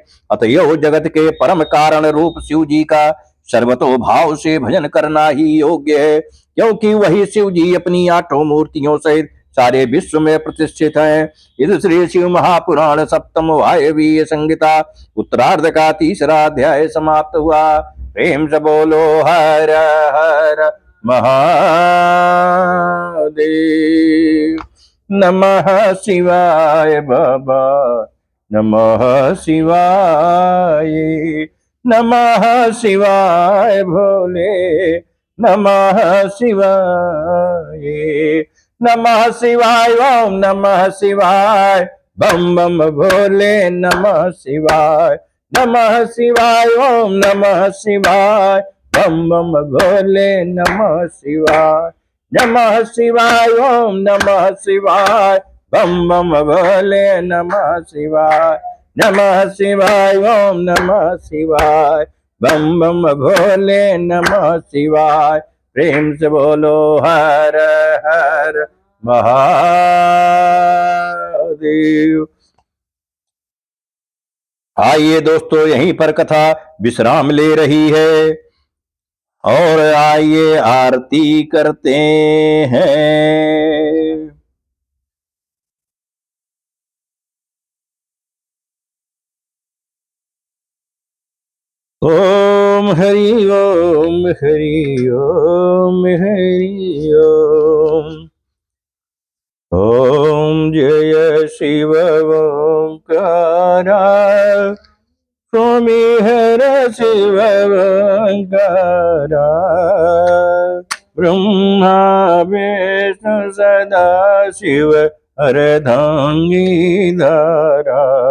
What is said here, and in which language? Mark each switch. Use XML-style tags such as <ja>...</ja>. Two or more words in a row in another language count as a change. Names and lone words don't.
<hi>अतएव जगत के परम कारण रूप शिव जी का सर्वतो भाव से भजन करना ही योग्य है, क्योंकि वही शिव जी अपनी आठों मूर्तियों सहित सारे विश्व में प्रतिष्ठित हैं। इस श्री शिव महापुराण सप्तम वायवीय संहिता उत्तरार्ध का तीसरा अध्याय समाप्त हुआ। प्रेम से बोलो हर हर महादेव।</hi> <sa>नमः शिवाय बाबा, नमः शिवाय, नमः शिवाय भोले, नमः शिवाय, नमः शिवाय, ओम नमः शिवाय,</sa> <hi>बम बम भोले,</hi> <sa>नमः शिवाय, नमः शिवाय, ओम नमः शिवाय,</sa> <hi>बम बम भोले,</hi> <sa>नमः शिवाय, नमः शिवाय, ओम नमः शिवाय,</sa> <hi>बम बम भोले,</hi> <sa>नमः शिवाय, नमः शिवाय, ओम नमः शिवाय,</sa> <hi>बम बम भोले,</hi> <sa>नमः शिवाय।</sa> <hi>प्रेम से बोलो हर हर महादेव। आइए दोस्तों, यहीं पर कथा विश्राम ले रही है, और आइए आरती करते हैं।</hi> <sa>ओम हरि ओम हरि ओम हरि ओम।</sa> <hi>ओम जय शिव ओंकारा, स्वामी हर शिव ओंकारा, ब्रह्मा विष्णु सदा शिव अर्धांगी धारा,</hi>